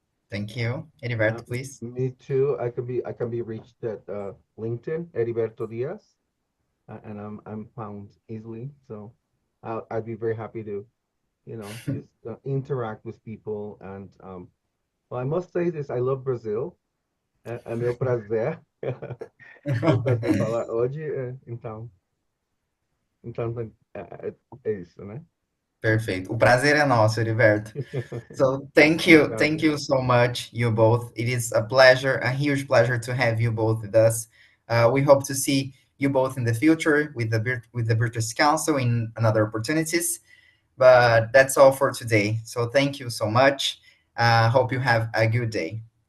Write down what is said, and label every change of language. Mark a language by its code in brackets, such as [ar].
[en] Thank you. Heriberto, please. Me too. I can be reached at LinkedIn, Heriberto Diaz, and I'm found easily. So I'd be very happy to, you know, just interact with people. And well, I must say this: I love Brazil. [pt] É meu prazer escutar você falar hoje. Então é isso, né? [en] Perfect. [pt] O prazer é nosso, Heriberto. [en] So thank you so much, you both. It is a pleasure, a huge pleasure to have you both with us. We hope to see you both in the future with the British Council in another opportunities. But that's all for today. So thank you so much. Hope you have a good day.